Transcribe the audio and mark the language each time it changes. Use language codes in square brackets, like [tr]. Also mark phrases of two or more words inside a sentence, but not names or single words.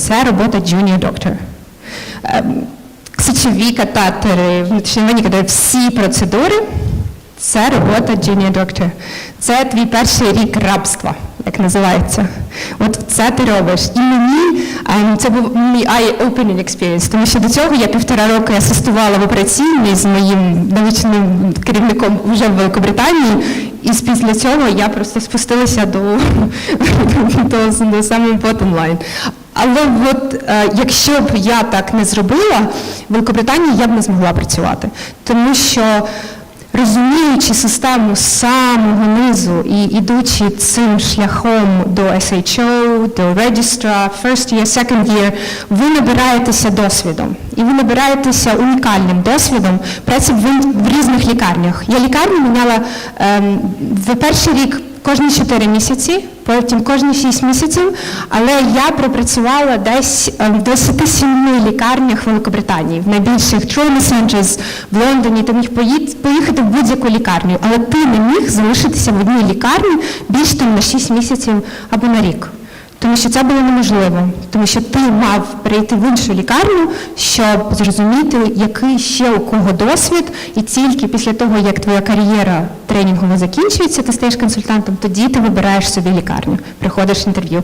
[uk] Це робота [en] junior doctor. [uk] Сечові катетери, внутрішньовенні катетери, всі процедури, це робота [en] junior doctor. [uk] Це твій перший рік рабства, як називається. От це ти робиш. І мені, це був мій [en] eye-opening experience, [uk] тому що до цього я 1,5 року асистувала в операційній з моїм научним керівником вже в Великобританії, і після цього я просто спустилася до самого [en] bottom line. [uk] Але от, якщо б я так не зробила, в Великобританії я б не змогла працювати. Тому що, розуміючи систему з самого низу і ідучи цим шляхом до SHO, до registrar, [en] first year, second year, [uk] ви набираєтеся досвідом. І ви набираєтеся унікальним досвідом праці в різних лікарнях. Я лікарню міняла в перший рік кожні 4 місяці, потім кожні 6 місяців, але я пропрацювала десь в 27 лікарнях Великобританії, в найбільших [en] trauma centers [uk] в Лондоні, ти міг поїхати в будь-яку лікарню, але ти не міг залишитися в одній лікарні більш там на 6 місяців або на рік. Тому що це було неможливо, тому що ти мав прийти в іншу лікарню, щоб зрозуміти, який ще у кого досвід, і тільки після того, як твоя кар'єра тренінгова закінчується, ти стаєш консультантом, тоді ти вибираєш собі лікарню, приходиш інтерв'ю.